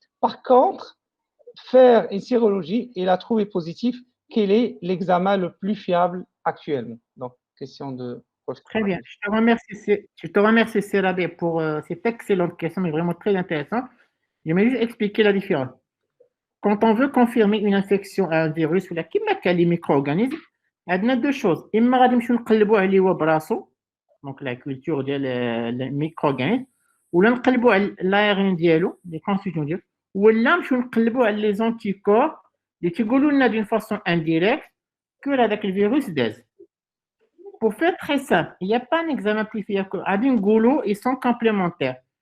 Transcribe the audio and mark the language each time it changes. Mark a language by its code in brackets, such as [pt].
[fr] Par contre, faire une sérologie et la trouver positive, quel est l'examen le plus fiable actuellement? Donc, question de... Très bien. Je te remercie, Serabé, pour cette excellente question, mais vraiment très intéressante. Je vais juste expliquer la différence. Quand on veut confirmer une infection à un virus ou les micro-organismes, il y a deux choses. [ar] إما غادي نمشيو نقلبوا عليه هو براسو، [fr] donc la culture [ar] ديال الميكروغانيزم، ولا نقلبوا على [fr] l'ARN [ar] ديالو، [fr] les constitutions [ar] ديالو، ولا نمشيو نقلبوا على [fr] les anticorps [ar] اللي تيقولوا لنا [fr] d'une façon indirecte que [ar] هذاك الفيروس داز. [fr] Pour faire très simple, il n'y a pas un examen plus fiable que [ar] غادي نقولوا [fr] ils sont complémentaires.